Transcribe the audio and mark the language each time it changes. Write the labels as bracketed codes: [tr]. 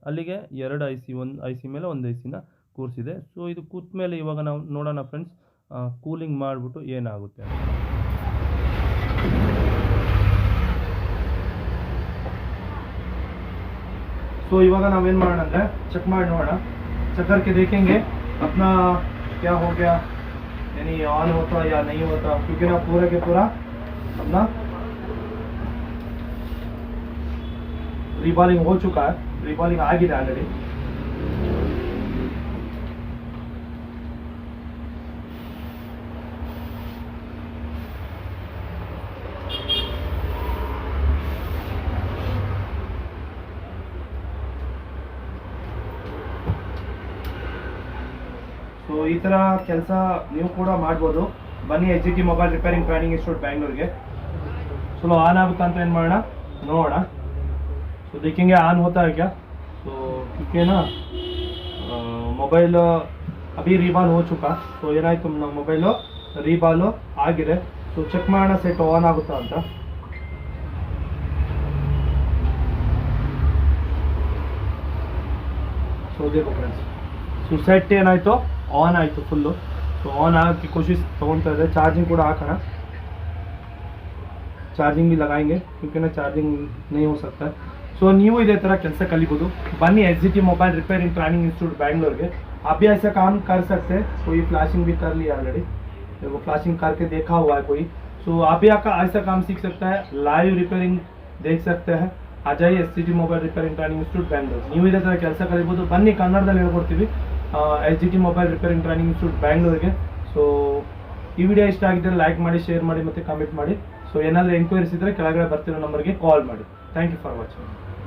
[kn] ಅಲ್ಲಿಗೆ 2 IC, ಒಂದು IC ಮೇಲೆ ಒಂದು ICನ ಕೂರಿಸಿದೆ. ಸೊ ಇದು ಕೂತ ಮೇಲೆ ಇವಾಗ ನಾವು ನೋಡೋಣ ಫ್ರೆಂಡ್ಸ್, ಕೂಲಿಂಗ್ ಮಾಡಿಬಿಟ್ಟು ಏನಾಗುತ್ತೆ ಅಂತ. [hi] तो [kn] इवागा नावेन ಮಾಡೋಣ ಅಂದ್ರೆ ಚೆಕ್ ಮಾಡಿ ನೋಡೋಣ. [hi] ಚೆಕ್ करके देखेंगे अपना क्या हो गया, यानी ऑन होता या नहीं होता, क्योंकि ना पूरा के पूरा अपना रीबॉलिंग हो चुका है, रीबॉलिंग आಗಿದೆ ऑलरेडी. [kn] ಸೊ ಈ ಥರ ಕೆಲಸ ನೀವು ಕೂಡ ಮಾಡ್ಬೋದು. ಬನ್ನಿ HGT mobile repairing training institute ಬ್ಯಾಂಗ್ಳೂರ್ಗೆ. चलो ऑन आಗುತ್ತಾ ಅಂತ ಏನು ಮಾಡೋಣ ನೋಡೋಣ. [hi] तो देखेंगे ऑन होता है क्या. तो क्योंकि ना ಮೊಬೈಲ್ ಅಭಿ ರೀಬಾಲ್ हो चुका. [kn] ಸೊ ಏನಾಯ್ತು, ನಮ್ಮ ಮೊಬೈಲು ರೀಬಾಲು ಆಗಿದೆ. ಸೊ ಚೆಕ್ ಮಾಡೋಣ ಸೆಟ್ ಆನ್ ಆಗುತ್ತಾ ಅಂತ. ಸೊ देखो ಫ್ರೆಂಡ್ಸ್, ಸೊ ಸೆಟ್ ಏನಾಯಿತು, ಆನ್ ಆಯಿತು ಫುಲ್ಲು. ಸೊ ಆನ್ ಆಗೋಕ್ಕೆ ಕೋಶಿಶ್ ತೊಗೊಳ್ತಾ ಇದೆ. ಚಾರ್ಜಿಂಗ್ ಕೂಡ ಹಾಕೋಣ, ಚಾರ್ಜಿಂಗ್ [hi] भी लगाएंगे क्योंकि ना चार्जिंग नहीं हो सकता. [kn] ಸೊ ನೀವು ಇದೇ ಥರ ಕೆಲಸ ಕಲಿಬೋದು. [hi] ಬನ್ನಿ SGT mobile repairing training institute Bangalore. आप भी ऐसा काम कर सकते हैं. कोई फ्लैशिंग भी कर लिया ऑलरेडी, वो फ्लैशिंग करके देखा हुआ है कोई. सो आप भी ऐसा काम सीख सकता है, लाइव रिपेयरिंग देख सकते हैं. आ जाइए SGT mobile repairing training institute Bangalore. [kn] ನೀವು ಇದೇ ಥರ ಕೆಲಸ ಕಲಿಬೋದು. ಬನ್ನಿ, ಕನ್ನಡದಲ್ಲಿ ಹೇಳ್ಕೊಡ್ತೀವಿ. SGT mobile repairing training institute ಬ್ಯಾಂಗ್ಳೂರ್ಗೆ. So ಈ ವಿಡಿಯೋ ಇಷ್ಟ ಆಗಿದ್ದರೆ ಲೈಕ್ ಮಾಡಿ, ಶೇರ್ ಮಾಡಿ ಮತ್ತು ಕಮೆಂಟ್ ಮಾಡಿ. ಸೊ ಏನಾದರೂ ಎಂಕ್ವೈರೀಸ್ ಇದ್ದರೆ ಕೆಳಗಡೆ ಬರ್ತಿರೋ ನಂಬರ್ಗೆ ಕಾಲ್ ಮಾಡಿ. Thank you for watching.